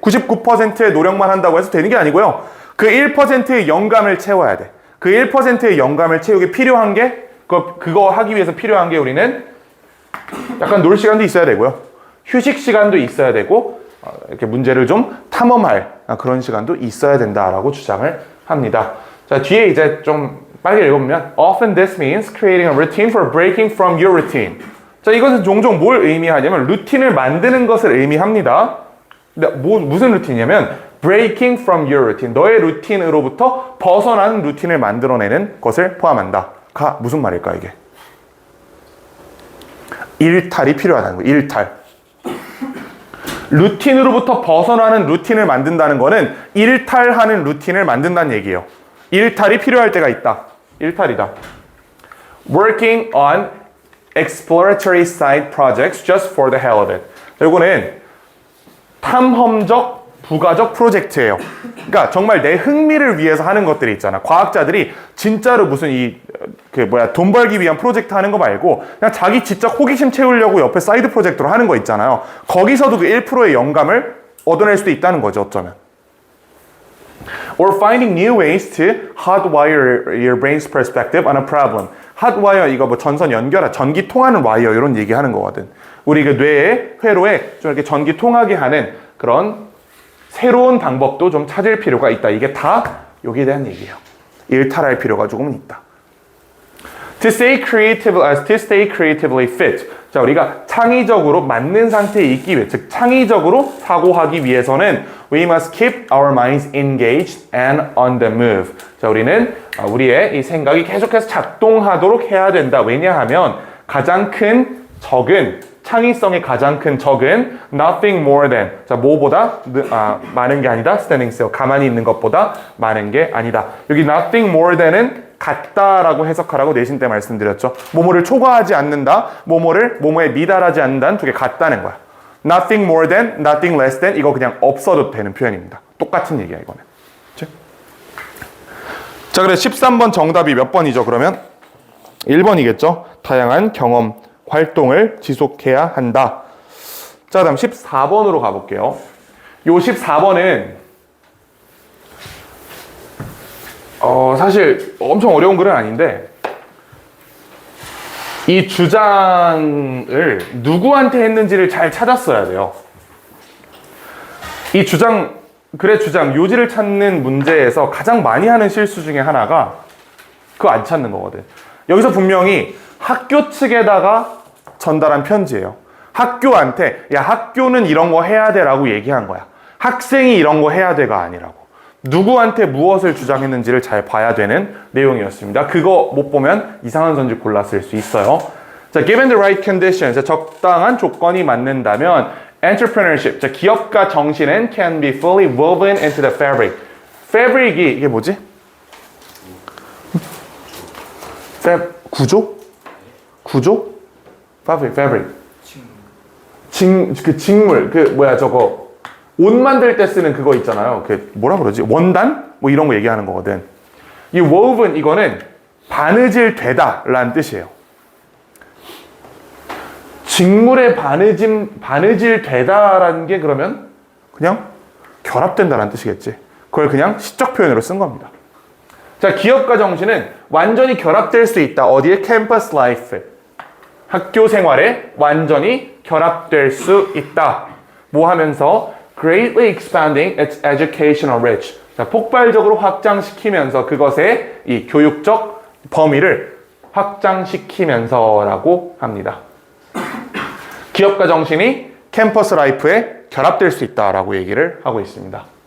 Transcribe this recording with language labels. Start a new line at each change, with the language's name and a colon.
Korean: 99%의 노력만 한다고 해서 되는 게 아니고요. 그 1%의 영감을 채워야 돼. 그 1%의 영감을 채우기 필요한 게 그거 하기 위해서 필요한 게 우리는 약간 놀 시간도 있어야 되고요. 휴식 시간도 있어야 되고 이렇게 문제를 좀 탐험할 그런 시간도 있어야 된다라고 주장을 합니다. 자, 뒤에 이제 좀 빨리 읽어보면
English: Often this means creating a routine for breaking from your routine.
Korean: 자, 이것은 종종 뭘 의미하냐면 루틴을 만드는 것을 의미합니다. 근데 무슨 루틴이냐면
English: breaking from your routine.
Korean: 너의 루틴으로부터 벗어난 루틴을 만들어내는 것을 포함한다. 가 무슨 말일까 이게? 일탈이 필요하다는 거예요. 일탈. 루틴으로부터 벗어나는 루틴을 만든다는 거는 일탈하는 루틴을 만든다는 얘기예요. 일탈이 필요할 때가 있다. 일탈이다.
English: Working on exploratory side projects just for the hell of it.
Korean: 이거는 탐험적 부가적 프로젝트예요. 그러니까 정말 내 흥미를 위해서 하는 것들이 있잖아. 과학자들이 진짜로 무슨 돈 벌기 위한 프로젝트 하는 거 말고 그냥 자기 지적 호기심 채우려고 옆에 사이드 프로젝트로 하는 거 있잖아요. 거기서도 그 1%의 영감을 얻어낼 수도 있다는 거죠, 어쩌면.
English: Or finding new ways to hotwire your brain's perspective on a problem.
Korean: hotwire 이거 뭐 전선 연결, 전기 통하는 와이어 이런 얘기하는 거거든. 우리 그 뇌의 회로에 좀 이렇게 전기 통하게 하는 그런 새로운 방법도 좀 찾을 필요가 있다. 이게 다 여기에 대한 얘기예요. 일탈할 필요가 조금은 있다.
English: To stay creatively fit.
Korean: 자, 우리가 창의적으로 맞는 상태에 있기 위해, 즉 창의적으로 사고하기 위해서는
English: we must keep our minds engaged and on the move. 자, 우리는 우리의 이 생각이 계속해서 작동하도록 해야 된다.
Korean: 왜냐하면 가장 큰 적은 창의성의 가장 큰 적은
English: nothing more than.
Korean: 자, 뭐보다 많은 게 아니다.
English: standing still.
Korean: 가만히 있는 것보다 많은 게 아니다. 여기
English: nothing more than
Korean: 은 같다라고 해석하라고 내신 때 말씀드렸죠. 뭐뭐를 초과하지 않는다. 뭐뭐에 미달하지 않는다는 두 개 같다는 거야.
English: nothing more than, nothing less than
Korean: 이거 그냥 없어도 되는 표현입니다. 똑같은 얘기야, 이거는. 그치? 자, 그래 13번 정답이 몇 번이죠, 그러면? 1번이겠죠. 다양한 경험 활동을 지속해야 한다. 자, 그다음 14번으로 가볼게요. 요 14번은 사실 엄청 어려운 글은 아닌데 이 주장을 누구한테 했는지를 잘 찾았어야 돼요. 이 글의 주장, 요지를 찾는 문제에서 가장 많이 하는 실수 중에 하나가 그거 안 찾는 거거든. 여기서 분명히 학교 측에다가 전달한 편지예요. 학교한테 야, 학교는 이런 거 해야 돼라고 얘기한 거야. 학생이 이런 거 해야 돼가 아니라고. 누구한테 무엇을 주장했는지를 잘 봐야 되는 내용이었습니다. 그거 못 보면 이상한 선지 골랐을 수 있어요.
English: 자, given the right conditions,
Korean: 적당한 조건이 맞는다면
English: entrepreneurship,
Korean: 자, 기업가 정신은
English: can be fully woven into the fabric.
Korean: fabric이 이게 뭐지? 구조? fabric. 직물. 저거 옷 만들 때 쓰는 그거 있잖아요. 뭐라 그러지? 원단? 뭐 이런 거 얘기하는 거거든. 이 woven 이거는 바느질 되다라는 뜻이에요. 직물에 바느질 되다라는 게 그러면 그냥 결합된다라는 뜻이겠지. 그걸 그냥 시적 표현으로 쓴 겁니다. 자, 기업가 정신은 완전히 결합될 수 있다. 어디에? 캠퍼스 라이프. 학교 생활에 완전히 결합될 수 있다. 뭐 하면서?
English: Greatly expanding its educational reach.
Korean: 자, 폭발적으로 확장시키면서 그것의 이 교육적 범위를 확장시키면서라고 합니다. 기업가 정신이 캠퍼스 라이프에 결합될 수 있다라고 얘기를 하고 있습니다.